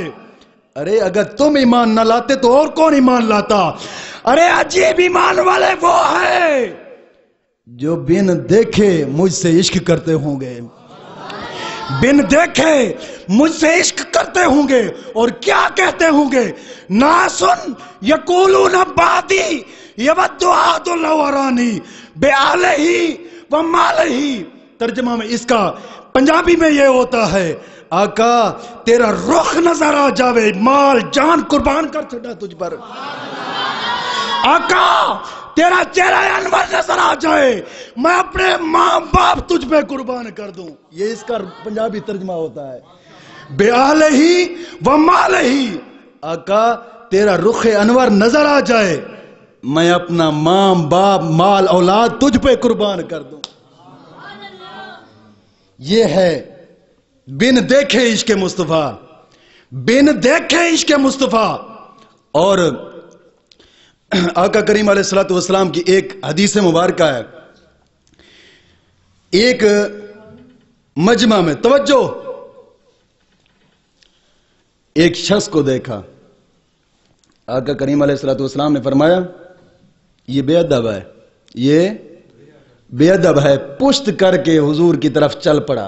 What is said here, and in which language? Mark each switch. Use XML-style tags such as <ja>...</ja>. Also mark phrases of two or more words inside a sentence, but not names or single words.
<ur>ارے اگر تم ایمان نہ لاتے تو اور کون ایمان لاتا؟ ارے عجیب ایمان والے وہ ہے جو بن دیکھے مجھ سے عشق کرتے ہوں گے، بن دیکھے مجھ سے عشق کرتے ہوں گے. اور کیا کہتے ہوں گے؟</ur> <ar>ناسن یقولون بعدی یود احد لو ارانی بآلہ و مالہ.</ar> <ur>ترجمہ میں اس کا پنجابی میں یہ ہوتا ہے،</ur> <pa>آقا تیرا رخ نظر آ جاوے مال جان قربان کر چھڑا تجھ پر.</pa> <ur>آقا تیرا چہرہ انور نظر آ جائے میں اپنے ماں باپ تجھ پہ قربان کر دوں. یہ اس کا پنجابی ترجمہ ہوتا ہے،</ur> <ar>بآلہ و مالہ.</ar> <ur>آقا تیرا رخ انور نظر آ جائے میں اپنا ماں باپ مال اولاد تجھ پہ قربان کر دوں. یہ ہے بن دیکھے عشق مصطفیٰ. بن دیکھے عشق مصطفیٰ. اور آقا کریم</ur> <ar>عليه الصلاة والسلام</ar> <ur>کی ایک حدیث مبارک ہے، ایک مجمع میں، توجہ، ایک شخص کو دیکھا، آقا کریم</ur> <ar>عليه الصلاة والسلام</ar> <ur>نے فرمایا یہ بے ادب ہے، یہ بے ادب ہے، پشت کر کے حضور کی طرف چل پڑا.</ur>